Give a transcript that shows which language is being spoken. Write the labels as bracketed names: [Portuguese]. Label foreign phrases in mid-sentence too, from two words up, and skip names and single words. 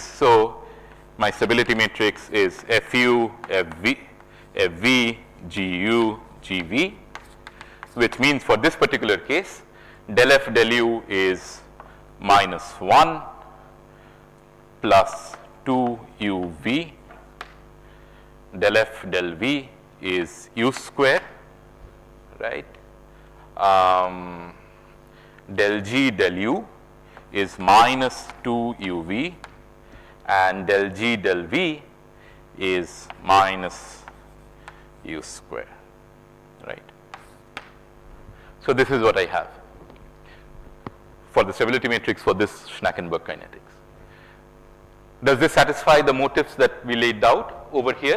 [English] So my stability matrix is Fu, Fv, Fv, Gu, Gv, which means for this particular case, del F del U is minus 1 plus 2 uv, del F del V is u square, right? Del G del U is minus 2 uv, and del G del V is minus u square, right? So this is what I have for the stability matrix for this Schnackenberg kinetics. Does this satisfy the motifs that we laid out over here?